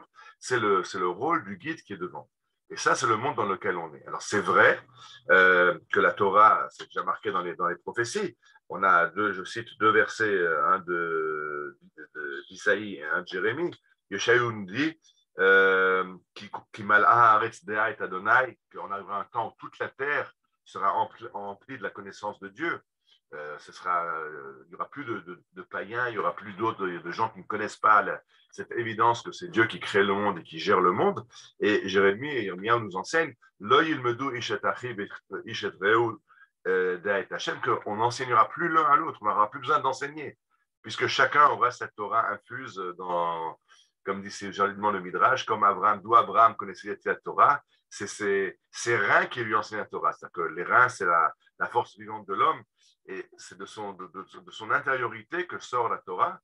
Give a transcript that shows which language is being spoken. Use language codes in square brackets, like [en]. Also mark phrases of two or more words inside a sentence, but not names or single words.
[fr] C'est le rôle du guide qui est devant. Et ça, c'est le monde dans lequel on est. Alors, c'est vrai que la Torah, c'est déjà marqué dans les prophéties. On a je cite 2 versets, un d'Isaïe et un de Jérémie. [he] Yeshayahu [fr] nous dit [he] כי מלאה הארץ דעה את ה, [fr] qu'on arrivera un temps où toute la terre sera emplie de la connaissance de Dieu. Il n'y aura plus de païens, il n'y aura plus d'autres de gens qui ne connaissent pas cette évidence que c'est Dieu qui crée le monde et qui gère le monde. Et Jérémie et Yirmiyahu nous enseignent [he] לא ילמדו איש את אחיו איש את רעהו דעת השם, [fr] qu'on n'enseignera plus l'un à l'autre, on n'aura plus besoin d'enseigner, puisque chacun aura cette Torah infuse dans, comme dit joliment le Midrash, comme d'où Abraham connaissait la Torah, c'est ses reins qui lui enseignent la Torah. C'est-à-dire que les reins, c'est la force vivante de l'homme, et c'est de son intériorité que sort la Torah.